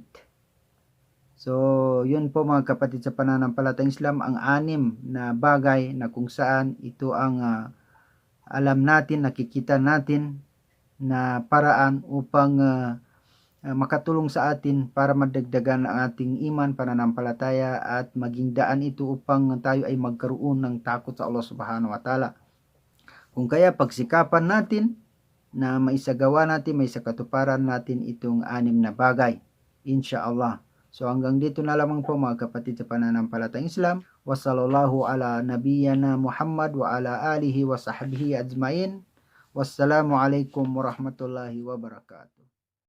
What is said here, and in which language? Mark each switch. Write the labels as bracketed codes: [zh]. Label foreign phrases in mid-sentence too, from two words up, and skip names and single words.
[tl] So, yun po mga kapatid sa pananampalatayang Islam, ang 6 na bagay na kung saan ito ang alam natin, nakikita natin na paraan upang makatulong sa atin para madagdagan ang ating iman, pananampalataya, at maging daan ito upang tayo ay magkaroon ng takot sa Allah [ar] سبحانه وتعالى. [tl] Kung kaya pagsikapan natin na maisagawa natin, maisakatuparan natin itong 6 na bagay, insyaAllah. So hanggang dito na lamang po mga kapatid sa pananampalatayang Islam. [ar] وصلى الله على نبينا محمد وعلى آله وصحبه أجمعين. والسلام عليكم ورحمة الله وبركاته.